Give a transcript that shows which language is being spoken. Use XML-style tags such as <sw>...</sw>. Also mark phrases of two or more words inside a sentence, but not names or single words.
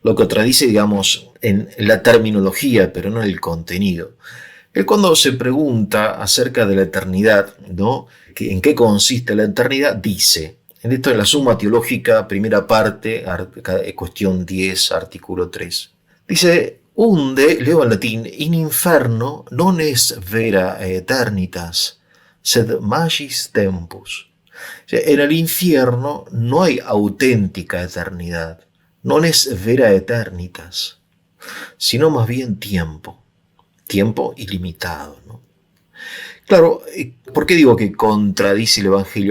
<es>lo contradice, digamos, en la terminología, pero no en el contenido. Él cuando se pregunta acerca de la eternidad, ¿no? ¿En qué consiste la eternidad? Dice, en esto en la Suma Teológica, primera parte, cuestión 10, artículo 3. Dice, unde, leo en latín,</es> <la>in inferno non es vera eternitas, sed magis tempus.</la> <es>O sea, en el infierno no hay auténtica eternidad,</es> <la>non es vera eternitas,</la> <es>sino más bien tiempo ilimitado, ¿no? Claro, ¿por qué digo que contradice el Evangelio?</es>